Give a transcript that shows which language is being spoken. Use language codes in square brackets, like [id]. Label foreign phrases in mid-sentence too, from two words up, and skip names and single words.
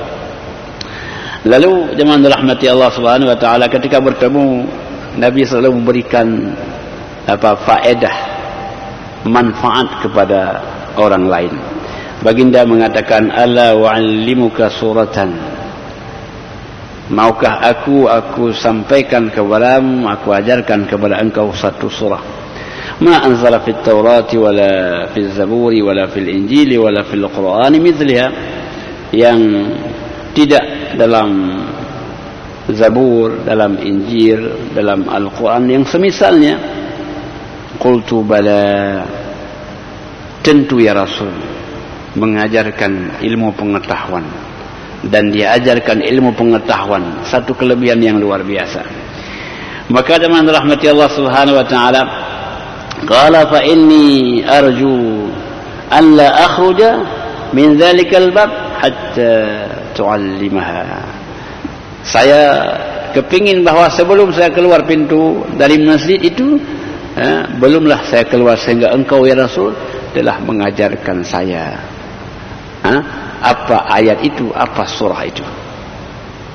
[id] Lalu jemaah dirahmati Allah [ar] سبحانه وتعالى, [id] ketika bertemu Nabi selalu memberikan faedah, manfaat kepada orang lain. Baginda mengatakan, [ar] "ألا أعلمك سورة." [id] Maukah aku sampaikan kepadamu, aku ajarkan kepada engkau satu surah. [ar] ما أنزل في التوراة ولا في الزبور ولا في الإنجيل ولا في القرآن مثلها, [id] yang tidak dalam Zabur, dalam Injil, dalam Al-Quran yang semisalnya. [ar] قلت بلى, [id] tentu ya Rasul, mengajarkan ilmu pengetahuan, dan dia ajarkan ilmu pengetahuan, satu kelebihan yang luar biasa. Maka dengan [ar] رحمة الله سبحانه وتعالى قال فإني أرجو أن لا أخرج من ذلك الباب حتى تعلمها. [id] Saya kepingin bahwa sebelum saya keluar pintu dari masjid itu, belumlah saya keluar sehingga engkau ya Rasul telah mengajarkan saya apa ayat itu, apa surah itu.